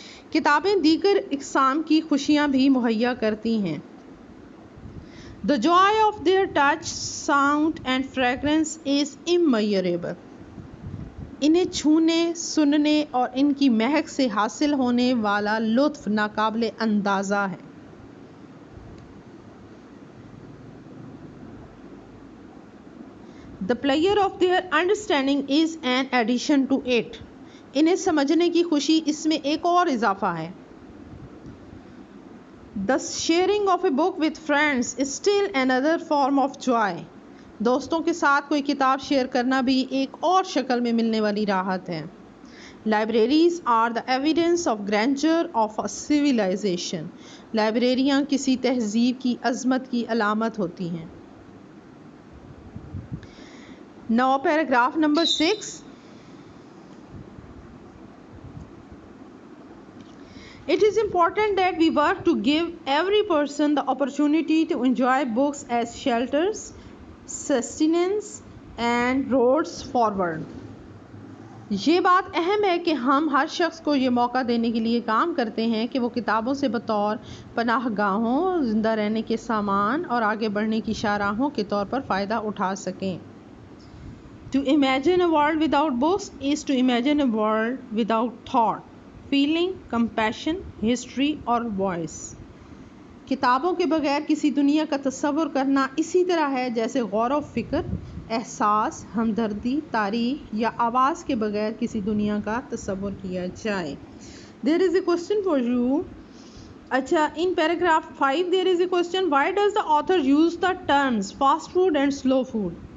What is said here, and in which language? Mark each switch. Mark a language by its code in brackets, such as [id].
[ur] کتابیں دیگر اقسام کی خوشیاں بھی مہیا کرتی ہیں. [en] The joy of their touch, sound and fragrance is immeasurable. [ur] انہیں چھونے، سننے اور ان کی مہک سے حاصل ہونے والا لطف ناقابل اندازہ ہے. [en] The pleasure of their understanding is an addition to it. [ur] انہیں سمجھنے کی خوشی اس میں ایک اور اضافہ ہے. [en] The sharing of a book with friends is still another form of joy. [ur] دوستوں کے ساتھ کوئی کتاب شیئر کرنا بھی ایک اور شکل میں ملنے والی راحت ہے. [en] Libraries are the evidence of grandeur of a civilization. [ur] لائبریریاں کسی تہذیب کی عظمت کی علامت ہوتی ہیں. [en] Now paragraph number 6. It is important that we work to give every person the opportunity to enjoy books as shelters, sustenance and roads forward. [ur] یہ بات اہم ہے کہ ہم ہر شخص کو یہ موقع دینے کے لیے کام کرتے ہیں کہ وہ کتابوں سے بطور پناہ گاہوں، زندہ رہنے کے سامان اور آگے بڑھنے کی شاہراہوں کے طور پر فائدہ اٹھا سکیں. [en] To imagine a world without books is to imagine a world without thought, feeling, compassion, history اور voice. [ur] کتابوں کے بغیر کسی دنیا کا تصور کرنا اسی طرح ہے جیسے غور و فکر، احساس، ہمدردی، تاریخ یا آواز کے بغیر کسی دنیا کا تصور کیا جائے. [en] There is a question for you. اچھا، in paragraph 5 there is a question, why does the author use the terms fast food and slow food?